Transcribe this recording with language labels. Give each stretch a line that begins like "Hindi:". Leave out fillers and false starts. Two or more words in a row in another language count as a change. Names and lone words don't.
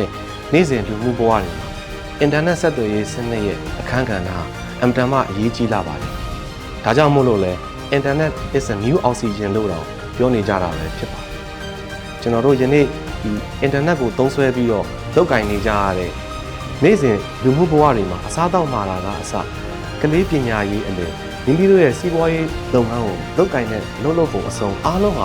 Burmese: ရဲ့နေ့စဉ်လူမှုဘဝတွေမှာအင်တာနက်ဆက်သွယ်ရေးစနစ်ရဲ့အခန်းကဏ္ဍဟာအင်တာနက်အရေးကြီးလာပါတယ်။ဒါကြောင့်မို့လို့လဲ
English: Internet is a new oxygen
Burmese: လို့တော့ပြောနေကြတာပဲဖြစ်ပါတယ်။ကျွန်တော်တို့ယနေ့ဒီ အင်တာနက်ကိုသုံးစွဲပြီးတော့လုပ်ကိုင်နေကြရတဲ့နေ့စဉ်လူမှုဘဝတွေမှာအစားအသောက်မှာလာကအစကလေးပညာရေးအလယ်မိမိတို့ရဲ့စီးပွားရေးလုပ်ငန်းကိုလုပ်ကိုင်တဲ့လုပ်ဖို့အဆုံးအားလုံး